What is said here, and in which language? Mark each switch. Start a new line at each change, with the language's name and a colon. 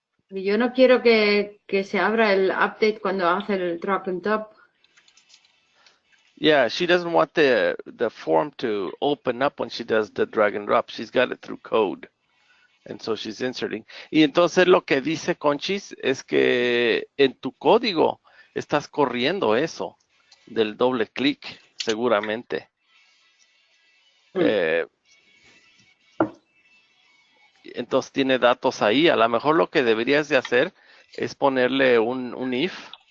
Spanish: Yo no quiero que se abra el update cuando hace el drag and drop.
English: Yeah, she doesn't want the form to open up when she does the drag and drop. She's got it through code. And so she's inserting.
Spanish: Y entonces lo que dice Conchis es que en tu código estás corriendo eso del doble clic, seguramente. Entonces tiene datos ahí. A lo mejor lo que deberías de hacer es ponerle un if.